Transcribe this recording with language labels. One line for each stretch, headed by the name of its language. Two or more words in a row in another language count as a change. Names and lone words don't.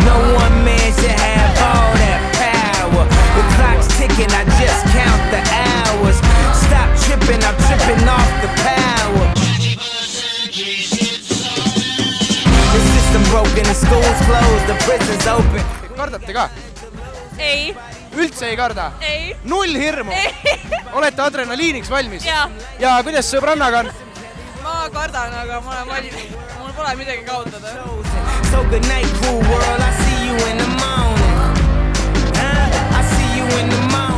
English: No one man should have all that power. The clock's ticking, I just count the hours. Stop tripping, I'm tripping off the power. The system broken, the school's closed, the prison's open.
Estonian: Kardate ka? Ei. Üldse ei karda? Ei. Null hirmu? Ei. Olete adrenaliiniks valmis? Jaa. Ja kuidas sõbrannaga on? Ma kardan, aga ma olen valmis. Mul pole midagi kaotada.
English: So good night, cool world, I see you in the morning. I see you in the morning.